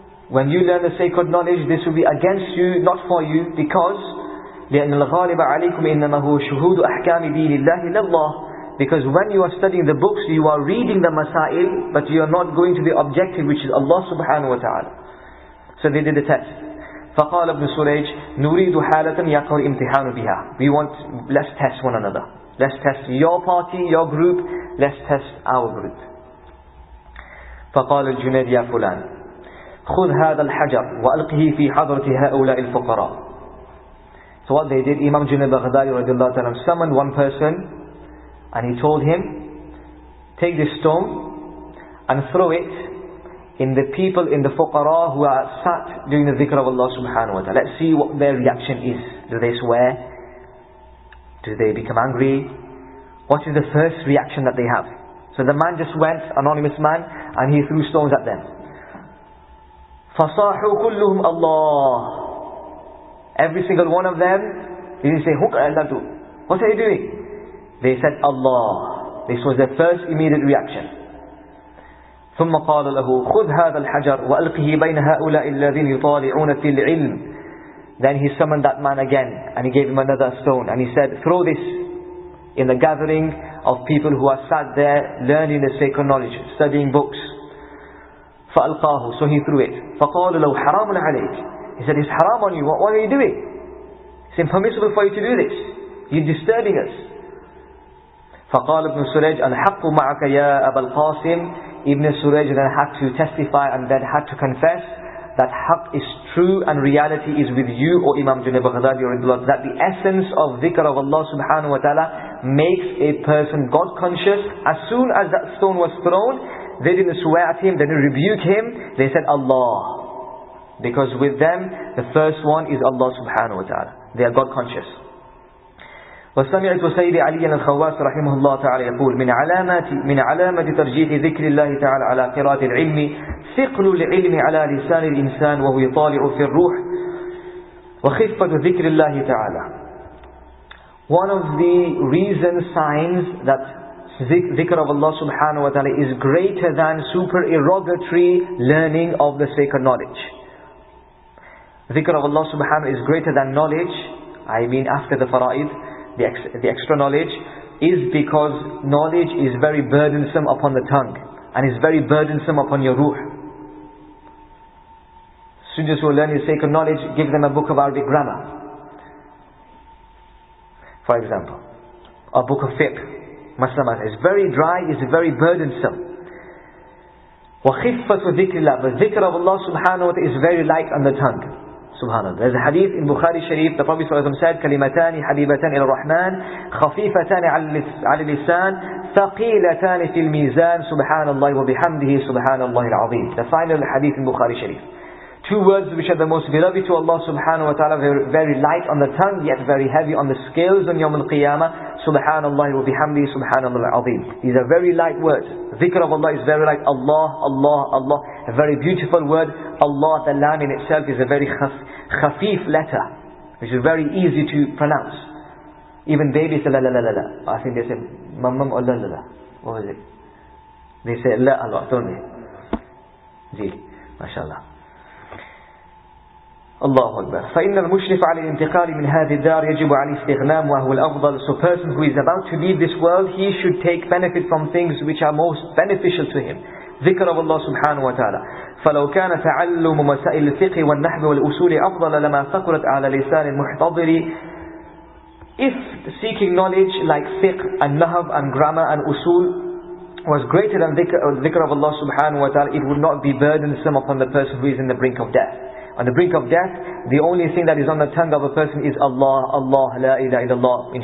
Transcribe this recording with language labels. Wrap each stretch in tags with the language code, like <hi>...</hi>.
<en>When you learn the sacred knowledge, this will be against you, not for you, because</en> <ar>لأن الغالب عليكم إنما هو شهود أحكام دين الله لله.</ar> <en>Because when you are studying the books, you are reading the masail, but you are not going to the objective, which is Allah subhanahu wa ta'ala. So they did the test.</en> <ar>فقال ابن سريج نريد حالة يقع الامتحان بها.</ar> <en>Let's test one another. Let's test your party, your group. Let's test our group.</en> <ar>فقال الجنيد يا فلان خذ هذا الحجر وألقه في حضرة هؤلاء الفقراء.</ar> <en>So what they did, Imam Junayd al-Qadiri radiallahu ta'ala summoned one person and he told him, take this stone and throw it in the people, in the fuqara who are sat doing the dhikr of Allah subhanahu wa ta'ala. Let's see what their reaction is. Do they swear? Do they become angry? What is the first reaction that they have? So the man just went, anonymous man, and he threw stones at them.</en> <ar>فَصَاحُوا كُلُّهُمْ اللَّهِ.</ar> <en>Every single one of them, they didn't say, what are you doing? They said, Allah. This was their first immediate reaction.</en> <ar>ثم قال له خذ هذا الحجر وألقه بين هؤلاء الذين يطالعون في العلم.</ar> <en>Then he summoned that man again and he gave him another stone and he said, throw this in the gathering of people who are sat there learning the sacred knowledge, studying books.</en> <ar>فألقاه.</ar> <en>So he threw it.</en> <ar>فقال له حرام عليك.</ar> <en>He said, it's haram on you. What are you doing? It's impermissible for you to do this. You're disturbing us.</en> <ar>فقال ابن سريج الحق معك يا أبا القاسم.</ar> <en>Ibn Suraj then had to testify and then had to confess that haqq is true and reality is with you, O Imam Junayd al-Qadiri, that the essence of dhikr of Allah subhanahu wa ta'ala makes a person God conscious. As soon as that stone was thrown, they didn't swear at him, they didn't rebuke him, they said Allah. Because with them, the first one is Allah subhanahu wa ta'ala. They are God conscious.</en> <ar>وسمعت سيد علي الخواس رحمه الله تعالى يقول من علامة ترجيح ذكر الله تعالى على قراءة العلم ثقل العلم على لسان الإنسان وهو يطالع في الروح وخفة ذكر الله تعالى.</ar> <en>One of the reasons, signs that dhikr of Allah subhanahu wa ta'ala is greater than supererogatory learning of the sacred knowledge. Dhikr of Allah subhanahu wa ta'ala is greater than knowledge, I mean after the fara'id, the extra knowledge, is because knowledge is very burdensome upon the tongue and is very burdensome upon your ruh. Students who are learning sacred knowledge, give them a book of Arabic grammar, for example, a book of fiqh, masala. It's very dry, it's very burdensome.</en> <ar>وَخِفَّةُ ذِكْرِ اللَّهِ.</ar> <en>But dhikr of Allah subhanahu wa ta'ala is very light on the tongue. Subhanallah. There's a hadith in Bukhari Sharif, the Prophet ﷺ said,</en> <ar>كَلِمَتَانِ حَبِيبَتَانِ إِلَى الرَّحْمَنِ خَفِيفَتَانِ عَلَى اللِّسَانِ ثقيلتان في الميزان سبحان الله وبحمده سبحان الله العظيم.</ar> <en>The final hadith in Bukhari Sharif. Two words which are the most beloved to Allah subhanahu wa ta'ala, very light on the tongue, yet very heavy on the scales on Yawm al-Qiyamah. Subhanallah wa bihamdi, subhanallah al-azim. These are very light words. Dhikr of Allah is very light. Allah, Allah, Allah. A very beautiful word. Allah, the lam in itself, is a very khafif letter, which is very easy to pronounce. Even babies say la la la la la. I think they say mam mam or la la la. What was it? They say la Allah, don't they? Ji, mashallah.</en> <ar>الله أكبر. فإن المشرف على الانتقال من هذه الدار يجب عليه استغنام وهو الأفضل.</ar> <en>So a person who is about to leave this world, he should take benefit from things which are most beneficial to him.</en> <ar>ذكر of Allah سبحانه وتعالى. فلو كان تعلم مسائل الفقه والنحو والأصول أفضل لما ثقلت على لسان المحتضر.</ar> <en>If seeking knowledge like fiqh and nahv and grammar and usul was greater than dhikr of Allah subhanahu wa ta'ala, it would not be burdensome upon the person who is in the brink of death. On the brink of death, the only thing that is on the tongue of a person is Allah, Allah, la ilaha illallah.</en>